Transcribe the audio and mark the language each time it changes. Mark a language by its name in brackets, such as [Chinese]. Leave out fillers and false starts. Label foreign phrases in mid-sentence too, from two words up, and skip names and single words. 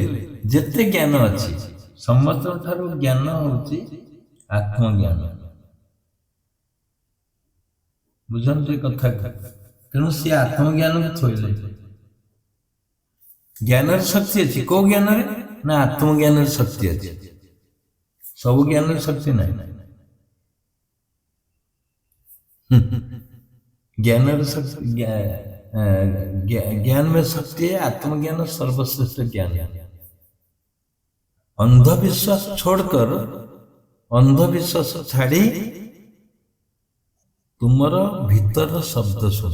[Odia] ଯେତେ ଜ୍ଞାନ ଅଛି ସମସ୍ତଙ୍କ ଠାରୁ ଜ୍ଞାନ ହଉଛି ଆତ୍ମଜ୍ଞାନ। ବୁଝନ୍ତୁ ଏ କଥା। ତେଣୁ ସେ ଆତ୍ମଜ୍ଞାନକୁ ଥୋଇଲେ। ଜ୍ଞାନରେ ଶକ୍ତି ଅଛି। କୋଉ ଜ୍ଞାନରେ? ନା ଆତ୍ମଜ୍ଞାନରେ ଶକ୍ତି ଅଛି। ସବୁ ଜ୍ଞାନରେ ଶକ୍ତି ନାହିଁ। [Hindi] ज्ञान ज्ञान में शक्ति है। आत्मज्ञान सर्वश्रेष्ठ ज्ञान। अंधविश्वास छोड़कर, [Odia] ଅନ୍ଧବିଶ୍ୱାସ ଛାଡ଼ି ତୁମର ଭିତର ଶବ୍ଦ ଶୁଣ।